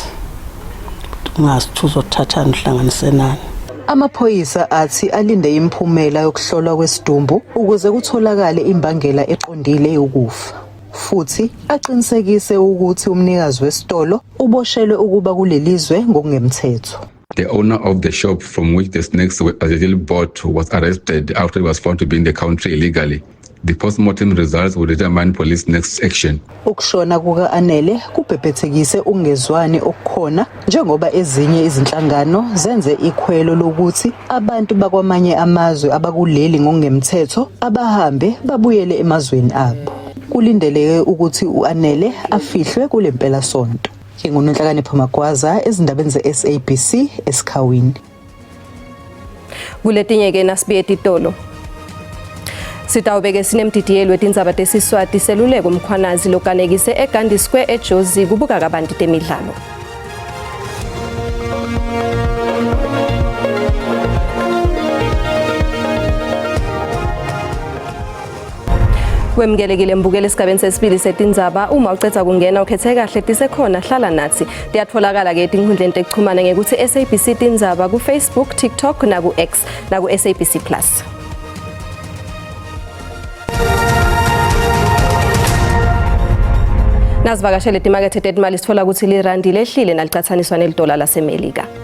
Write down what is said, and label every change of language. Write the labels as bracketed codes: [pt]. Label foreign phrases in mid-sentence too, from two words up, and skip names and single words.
[zu] Ungasithuza uthatha nhlanganise nani. Amaphoyisa athi alinde imphumela yokuhlolwa kwesidumbu ukuze kutholakale imbangela eqondile yokufa. Futhi aqinisekise ukuthi umnikazi wesitolo uboshelwe ukuba kulelizwe ngokungemthetho. [en] The owner of the shop from which the snakes were allegedly bought was arrested after he was found to be in the country illegally. The post-mortem results will determine police next action. [zu] Ukushona kuka-Anele kubhebhethekise ungezwani okukhona njengoba ezinye izinhlangano zenze ikhwelo lokuthi abantu bakwamanye amazwe abakuleli ngokungemthetho abahambe babuyele emazweni abo. Kulindeleke ukuthi u-Anele afihlwe kule mpelasonto. Ngingunonhlakanipho Magwaza ezindabeni ze-SABC esikhawini. [ss] Kuletinye ke nasibiye titolo. Sitawubeke sinemdidiyelo wetindzaba tesiswati seluleko umkhwanazi lokanekise eGandhi Square eJozi kubuka kabanti temidlalo. Wemgelekile mbukele esigabeni sesibili setindzaba uma ucetha kungena ukhethe kahle tisekhona hlala nathi tiyatfolakala ke etinkhundleni tekuchumana ngekuthi SABC tindzaba ku Facebook, TikTok na ku X na ku SABC Plus. Nazivakashele timakethe tetimali sithola ukuthi lirandi lehlile nalicathaniswa neldola laseMelika.